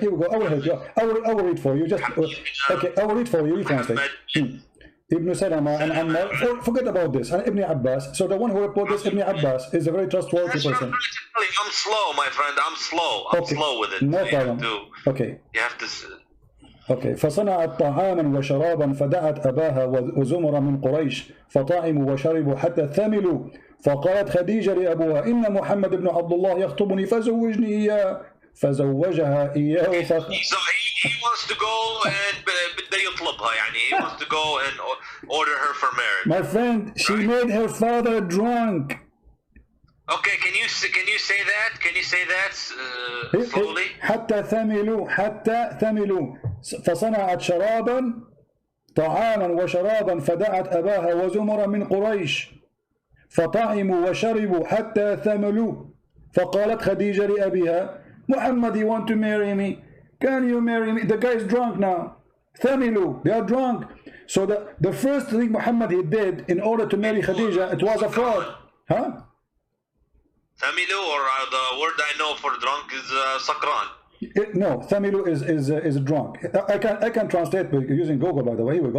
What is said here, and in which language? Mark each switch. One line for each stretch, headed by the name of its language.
English: Here we go. I will help you. I will read for you. Okay, I will read for you. You translate. Ibn Salama and Ammar. Forget about this. And Ibn Abbas. So the one who reported this, Ibn Abbas, is a very trustworthy person. I'm slow, my friend. I'm slow. I'm slow with it. No problem. Okay. You have to. Okay.
Arabic: فصنعت طعاما وشرابا فدعت اباها وزمر من قريش فطعموا وشربوا حتى ثملوا فقالت خديجه لابوها ان محمد بن عبد الله يخطبني فزوجني اياه فزوجها اياه.
English: He wants to go and
Arabic: بده يطلبها يعني
English: he wants to go and order her for marriage. My friend, she made her father drunk. Okay, can you say that? Can you say that slowly?
Arabic: حتى ثملوا فصنعت شرابا طعاما وشرابا فدعت أباها وزمر من قريش فطعموا وشربوا حتى ثملوا فقالت خديجة لأبيها محمد,
English: you want to marry me? Can you marry me? The guy is drunk now. ثملوا, they are drunk. So the first thing Muhammad he did in order to marry Khadija, it was a fraud. Huh? ثملوا, or the word I know for drunk is sakran. No, ثملوا is drunk. I can translate using Google, by the way. Here we go.